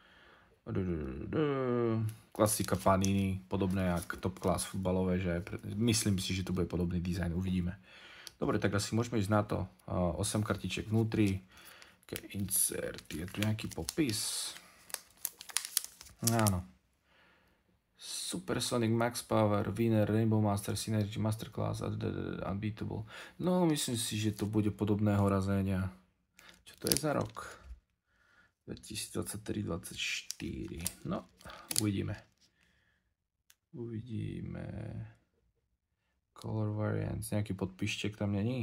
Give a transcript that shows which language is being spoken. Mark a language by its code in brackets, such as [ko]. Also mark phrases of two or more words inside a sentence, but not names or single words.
[sk] Klasika Panini, podobné jak Top Class futbalové, že myslím si, že to bude podobný dizajn, uvidíme. Dobre, tak asi môžeme ísť na to. 8 kartiček vnútri, insert, je tu nejaký popis. Áno. Supersonic, Max Power, Winner, Rainbow Master, Synergy, Masterclass, Unbeatable. No, myslím si, že to bude podobného razenia. Čo to je za rok? 2023-2024. No, uvidíme. [en] Color variants, [sk] nejaký podpíštek tam není?